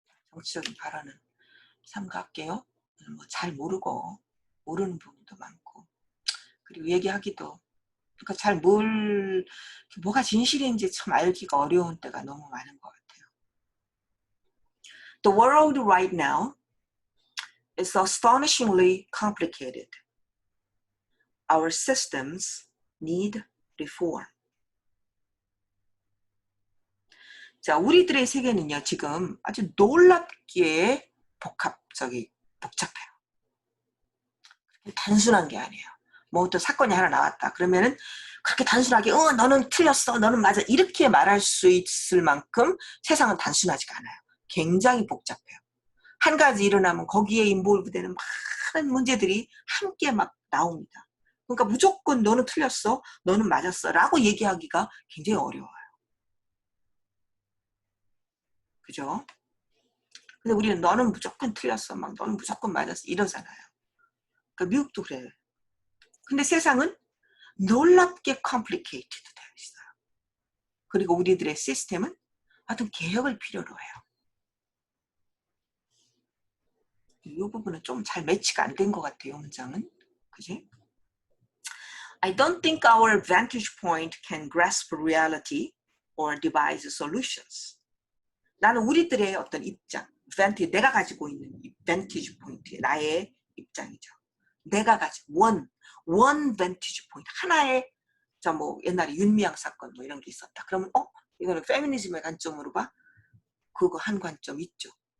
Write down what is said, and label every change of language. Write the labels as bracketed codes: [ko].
[ko] 정치적인 발언은 삼가할게요. 뭐 잘 모르고 모르는 부분도 많고 그리고 얘기하기도 그러니까 잘 뭐가 진실인지 참 알기가 어려운 때가 너무 많은 것 같아요. [en] The world right now is astonishingly complicated. Our systems need reform. [ko] 자, 우리들의 세계는요, 지금 아주 놀랍게 복잡해요. 단순한 게 아니에요. 뭐 어떤 사건이 하나 나왔다. 그러면은 그렇게 단순하게, 너는 틀렸어, 너는 맞아. 이렇게 말할 수 있을 만큼 세상은 단순하지가 않아요. 굉장히 복잡해요. 한 가지 일어나면 거기에 인볼브되는 많은 문제들이 함께 막 나옵니다. 그러니까 무조건 너는 틀렸어, 너는 맞았어 라고 얘기하기가 굉장히 어려워요. 그죠? 근데 우리는 너는 무조건 틀렸어, 막 너는 무조건 맞았어 이러잖아요. 그러니까 미국도 그래요. 근데 세상은 놀랍게 complicated 되어 있어요. 그리고 우리들의 시스템은 어떤 개혁을 필요로 해요. 이 부분은 좀 잘 매치가 안 된 것 같아요, 문장은. 그지? [en] I don't think our vantage point can grasp reality or devise solutions. [ko] 나는 우리들의 어떤 입장, 내가 가지고 있는 vantage point, 나의 입장이죠. 내가 가지고 [en] one vantage point, [ko] 하나의 뭐 옛날에 윤미향 사건 뭐 이런 게 있었다. 그러면 이거는 페미니즘의 관점으로 봐. 그거 한 관점 있죠.